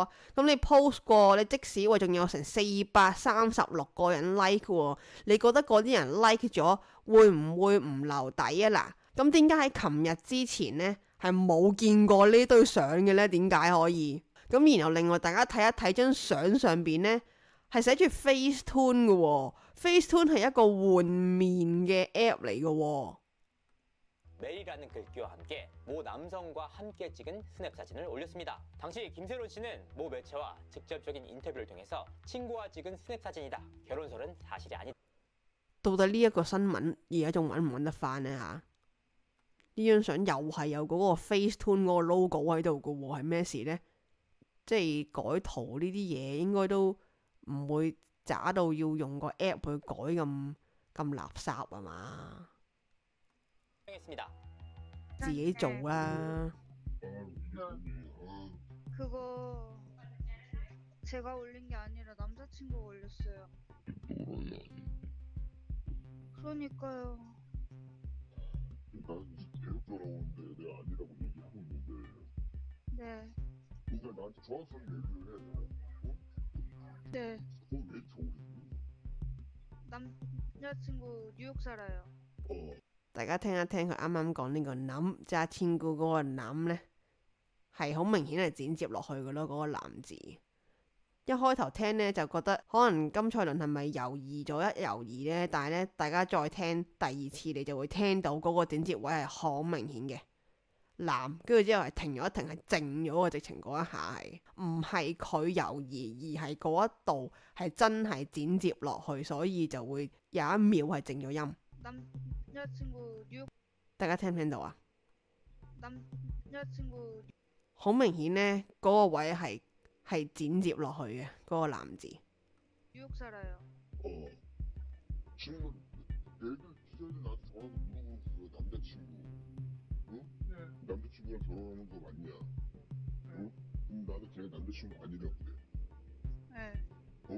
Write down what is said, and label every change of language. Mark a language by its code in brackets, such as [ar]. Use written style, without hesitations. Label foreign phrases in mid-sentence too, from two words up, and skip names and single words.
[yue] 咁你 post 過，你即使仲有成436個人 like 喎，你覺得嗰啲人 like 咗會唔會唔留底啊？嗱，咁點解喺琴日之前呢係冇見過呢堆相嘅呢？點解可以？咁然後另外大家睇一睇張相上邊呢，係寫住 Facetune 嘅喎。Facetune 係一個換面嘅 app 嚟嘅喎。 [ko] 메리라는 글귀와 함께 모 남성과 함께 찍은 스냅 사진을 올렸습니다. 당시 김세론 씨는 모 매체와 직접적인 인터뷰를 통해서 친구와 찍은 스냅 사진이다. 결혼설은 사실이 아니다. [yue] 到底呢一個新聞而家仲揾唔揾得翻呢？嚇？呢張相又係有嗰個 Facetune 嗰個 logo 喺度嘅喎，係咩事呢？即係改圖呢啲嘢應該都唔會渣到要用個 app 去改咁垃圾啊嘛？自己做啦。 [ko] 그거 제가 올린 게 아니라 남자친구가 올렸어요. 그러니까요. 나는 계속 돌아오는데 내가 아니라고 얘기하고 있는데 네. 그러니까 나한테 정확하게 얘기를 해. 어? 네. 그거 왜 저기 남자친구 뉴욕 살아요. [yue] 大家聽一聽佢啱啱講呢個諗揸千姑嗰個諗呢，係好明顯係剪接落去嘅咯。嗰個男字一開頭聽呢，就覺得可能金賽綸係咪猶豫咗一猶豫呢？但係呢，大家再聽第二次，你就會聽到嗰個剪接位係好明顯嘅男，跟住之後係停咗一停，係靜咗嘅，直情嗰一下係唔係佢猶豫，而係嗰一度係真係剪接落去，所以就會有一秒係靜咗音。 [ko] 남자친구 뉴욕 [yue] 大家聽唔聽到啊？ [ko] 남자친구 [yue] 好明顯呢，嗰個位係剪接落去嘅嗰個男字。 [ko] 뉴욕 살아요. 지금 애들 기자들 나한테 전화해서 물어보고 그래 남자친구 응? 네. 남자친구랑 결혼하는 거 맞냐? 응? 그럼 나는 걔 남자친구 아니라고 그래. 네. 어?